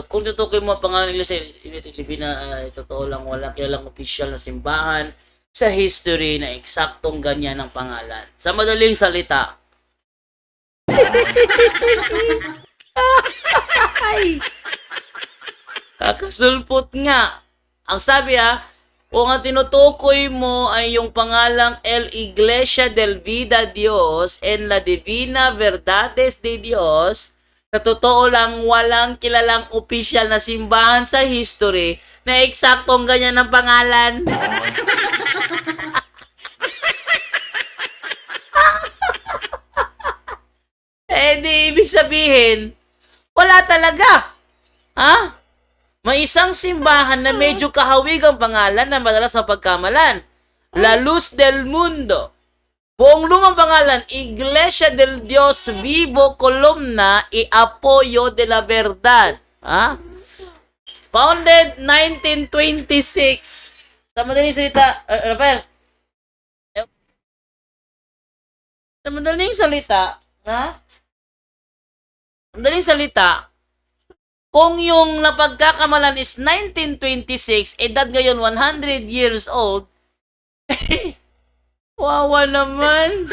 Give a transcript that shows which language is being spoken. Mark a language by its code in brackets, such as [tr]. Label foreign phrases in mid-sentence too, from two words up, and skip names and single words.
[tl] Kung tutukoy mo ang pangalan nila sa totoo lang, walang kilalang official na simbahan sa history na eksaktong ganyan ang pangalan. Sa madaling salita. Ay! Kakasulpot nga. Ang sabi kung ang tinutukoy mo ay yung pangalang El Iglesia del Vida Dios en la Divina Verdades de Dios, sa totoo lang walang kilalang opisyal na simbahan sa history na eksaktong ganyan ang pangalan. Di ibig sabihin, wala talaga. May isang simbahan na medyo kahawig ang pangalan na madalas mapagkamalan. La Luz del Mundo. Buong lumang pangalan, Iglesia del Dios Vivo Columna y Apoyo de la Verdad. Founded 1926. Sa madaling salita, Rafael. Sa madaling salita, kung yung napagkakamalan is 1926, edad ngayon 100 [en] years old, [tl] wawa naman.